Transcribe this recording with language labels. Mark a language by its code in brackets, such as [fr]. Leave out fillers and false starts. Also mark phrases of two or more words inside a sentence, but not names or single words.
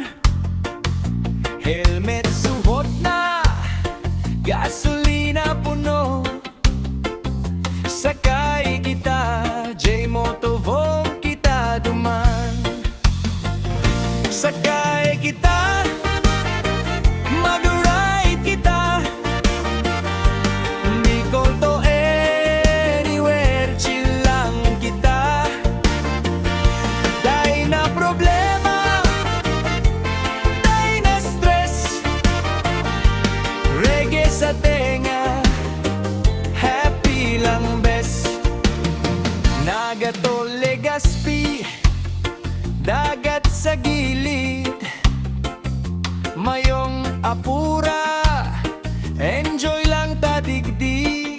[bik] Helmet suot na, gasolina puno, sakay kita, J-Motovong kita duman. Sakay kita, mag-ride kita, Bicol [en] to anywhere, [bik] chill lang kita. Dahil na problema, dahil na stress, reggae sa tenga, happy lang bes. Nagato Legazpi, dagat sa gilid, mayong apura, enjoy lang tadigdi.